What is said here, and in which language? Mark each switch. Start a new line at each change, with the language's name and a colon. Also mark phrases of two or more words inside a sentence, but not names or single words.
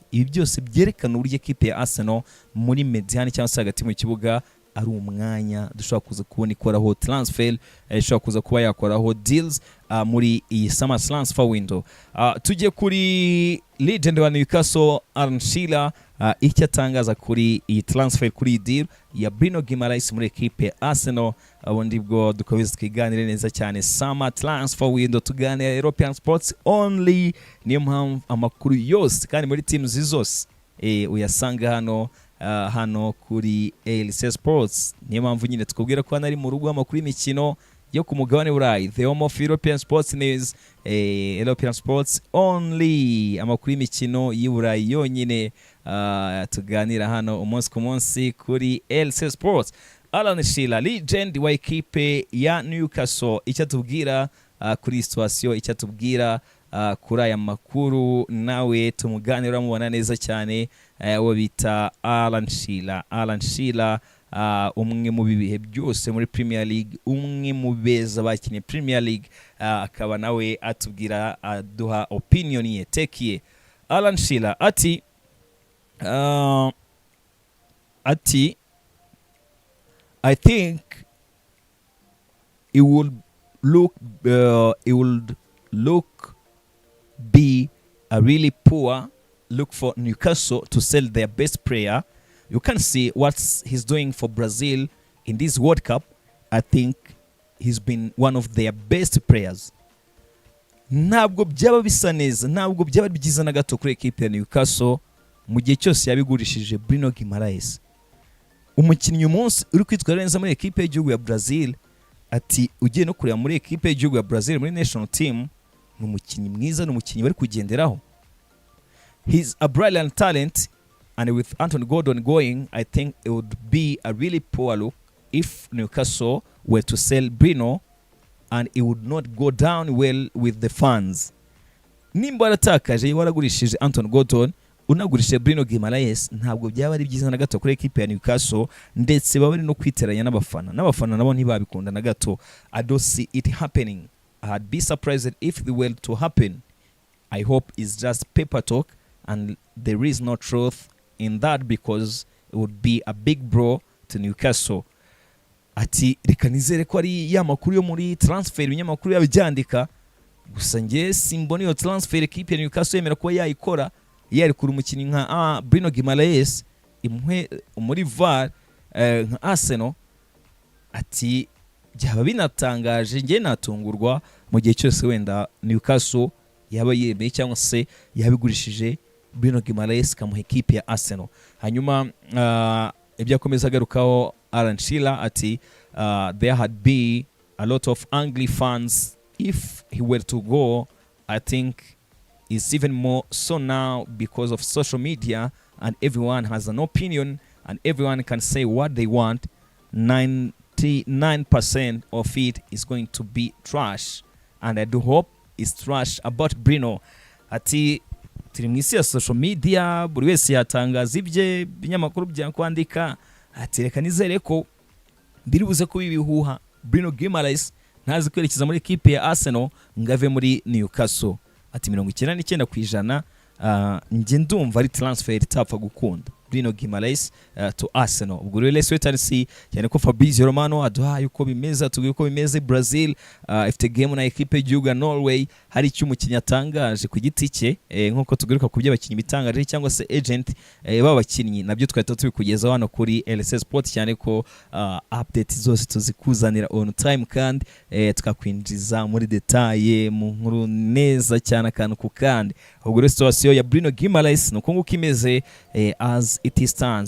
Kinyarwanda: Ibi byose byerekana uburyo equipe ya Arsenal muri mediane cyangwa se hagati mu kibuga ari umwanya dushobora kuza kubona ikoraho transfer, dushobora kuza kuba yakoraho deals muri iyi
English: summer transfer window.
Kinyarwanda: Tujye kuri legend wa Newcastle Alan Shearer icyo atangaza kuri iyi transfer, kuri deal ya Bruno Guimaraes muri equipe ya Arsenal. Ubundi bwo dukomeza twiganire neza cyane
English: summer transfer window,
Kinyarwanda: tuganira
English: European sports only.
Kinyarwanda: Niyo mpamvu amakuru yose kandi muri teams zose uyasanga hano kuri LC Sports. Niyo mpamvu nyine tukubwira ko ari mu rugo amakuru y'imikino yo ku mugabane burayi,
English: the home of European sports news, European sports only,
Kinyarwanda: amakuru y'imikino y'Iburayi yonyine tuganira hano umunsi ku munsi kuri LC Sports. Alan Shearer, legend wa equipe ya Newcastle, icyo tubwira kuri situation, icyo tubwira kuri aya makuru nawe tumuganira mubona neza cyane. Wo bita Alan Shearer umwe mu bihe byose muri Premier League, umwe mu beza bakinnye Premier League, akaba nawe atubwira aduha opinion ye, take ye.
English: Alan Shearer ati I think it would look be a really poor look for Newcastle to sell their best player. You can see what he's doing for Brazil in this World Cup. I think he's been one of their best players.
Kinyarwanda: Ntabwo byaba bisa neza, ntabwo byaba byiza na gato kuri equipe ya Newcastle mu gihe cyose yabigurishije Bruno Guimaraes. Umukinnyi umunsi uri kwitwara neza muri equipe y'igihugu ya Brazil, ati ugiye no kureba muri equipe y'igihugu ya Brazil muri
English: national team,
Kinyarwanda: ni umukinnyi mwiza, ni umukinnyi bari kugenderaho.
English: He's a brilliant talent, and with Anthony Gordon going, I think it would be a really poor look if Newcastle were to sell Bruno, and it would not go down well with the fans. Nimba waratakaje waragurishije Anthony Gordon, unagurishije Bruno Guimaraes, ntabwo byaba ari byiza na gato kuri equipe ya Newcastle, ndetse baba bari no kwiteranya n'abafana nabo ntibabikunda na gato. I don't see it happening. I'd be surprised if it were to happen. I hope it's just paper talk and there is no truth in that, because it would be a big blow to Newcastle.
Kinyarwanda: Ati reka nizere ko ari ya makuru yo muri transfer ibinyamakuru yabyandika, gusa nge simbona iyo transfer equipe ya Newcastle yemera ko yayikora, yarikura umukinnyi nka Bruno Guimaraes imwe muri VAR nka Arsenal. Ati byaba binatangaje, nge natungurwa mu gihe cyose wenda Newcastle yaba yemeye cyangwa se yabigurishije Bruno Guimaraes kamuha equipe ya Arsenal. Hanyuma ibyo akomeza agarukaho Alan Shearer ati
English: there had been a lot of angry fans if he were to go. I think it's even more so now because of social media and everyone has an opinion and everyone can say what they want. 99% of it is going to be trash, and I do hope it's trash about Bruno.
Kinyarwanda: Ati turi mwisi ya
English: social media,
Kinyarwanda: buri wese yatangaza ibye binyamakuru bya kwandika. Ati reka nizere ko biribuze ko bibihuha Bruno Guimaraes ntazi kwerekeza muri equipe ya Arsenal ngave muri Newcastle. Ati 99% nge ndumva ari transfer itapfa gukunda Bruno Guimaraes to Arsenal. Ubwo rero
English: let's wait and see,
Kinyarwanda: cyane ko Fabrizio Romano aduha yuko bimeze, tugiye ko bimeze Brazil ifite game na equipe y'igihugu Norway. Hari icyo umukinnyi atangaje ku giti cye, nkuko tugaruka ku by'abakinnyi bitangaje cyangwa se agent b'abakinnyi, nabyo twahita tubikugeza hano kuri LS Sport, cyane ko update zose tuzikuzanira
English: on time
Kinyarwanda: kandi tukakwinjiza muri detail mu nkuru neza cyane akantu ku kandi. Ubwo rero situation ya Bruno Guimaraes nuko nguko imeze
English: as it stands.